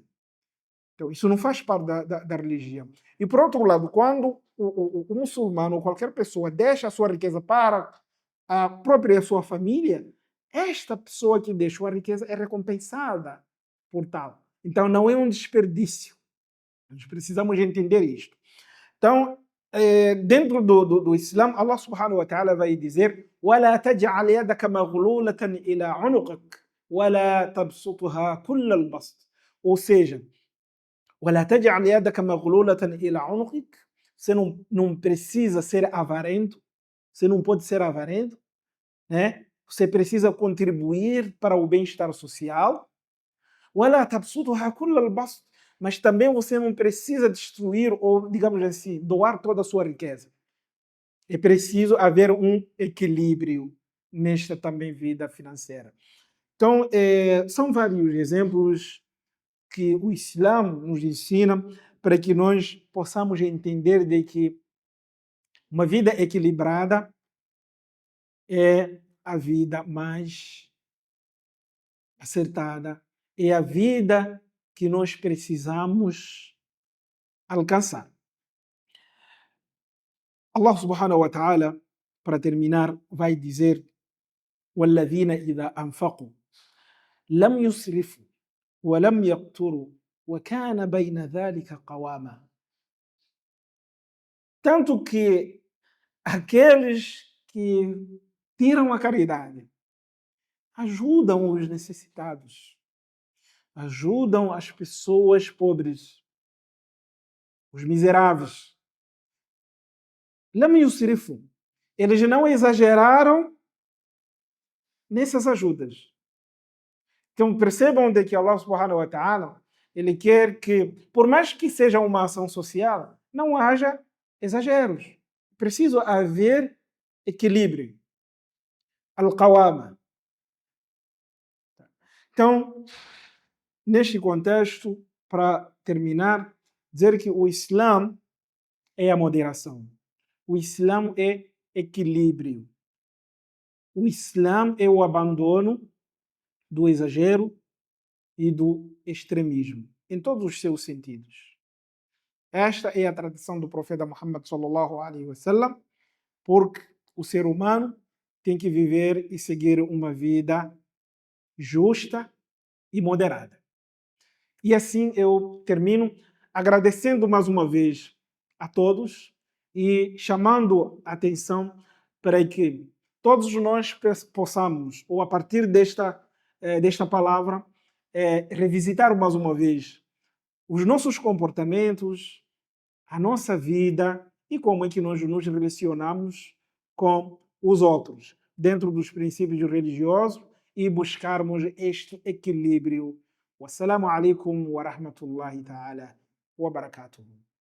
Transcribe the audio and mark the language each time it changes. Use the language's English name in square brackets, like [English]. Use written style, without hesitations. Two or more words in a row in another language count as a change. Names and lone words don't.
[Portuguese] Então, isso não faz parte da religião. E, por outro lado, quando o muçulmano ou qualquer pessoa deixa a sua riqueza para a própria sua família, esta pessoa que deixou a riqueza é recompensada por tal. Então, não é um desperdício. Nós precisamos entender isto. Então, dentro do Islã, [Arabic] الله سبحانه وتعالى [Portuguese] vai dizer: [Arabic] وَلَا تَجْعَلْ يَدَكَ مَغْلُولَةً إِلَى عُنُقِكَ وَلَا تَبْسُطْهَا كُلَّ الْبَسْطِ. [Portuguese] Ou seja, [Arabic] وَلَا تَجْعَلْ يَدَكَ مَغْلُولَةً إِلَى عُنُقِكَ. [Portuguese] Você não precisa ser avarento, você não pode ser avarento, né? Você precisa contribuir para o bem-estar social. [Arabic] وَلَا تَبْسُطْهَا كُلَّ الْبَسْطِ. [Portuguese] Mas também você não precisa destruir ou, digamos assim, doar toda a sua riqueza. É preciso haver um equilíbrio nesta também vida financeira. Então, são vários exemplos que o Islã nos ensina para que nós possamos entender de que uma vida equilibrada é a vida mais acertada, é a vida que nós precisamos alcançar. [Arabic] الله سبحانه وتعالى, [Portuguese] para terminar, vai dizer: [Arabic] وَالَّذِينَ إِذَا أَنفَقُوا لَمْ يُسْرِفُوا وَلَمْ يَقْتُرُوا وَكَانَ بَيْنَ ذَلِكَ قَوَامًا. [Portuguese] Tanto que aqueles que tiram a caridade ajudam os necessitados, ajudam as pessoas pobres, os miseráveis. [Arabic] لَمْ يُسْرِفُوا. [Portuguese] Eles não exageraram nessas ajudas. Então percebam de que [Arabic] الله سبحانه وتعالى, [Portuguese] ele quer que, por mais que seja uma ação social, não haja exageros. Preciso haver equilíbrio. Al-Qawama. Então, neste contexto, para terminar, dizer que o Islã é a moderação. O Islã é equilíbrio. O Islã é o abandono do exagero e do extremismo, em todos os seus sentidos. Esta é a tradição do profeta Muhammad [Arabic] صلى الله عليه وسلم, [Portuguese] porque o ser humano tem que viver e seguir uma vida justa e moderada. E assim eu termino agradecendo mais uma vez a todos e chamando a atenção para que todos nós possamos, ou a partir desta palavra, revisitar mais uma vez os nossos comportamentos, a nossa vida e como é que nós nos relacionamos com os outros, dentro dos princípios religiosos e buscarmos este equilíbrio. [Arabic] والسلام عليكم ورحمة الله تعالى وبركاته.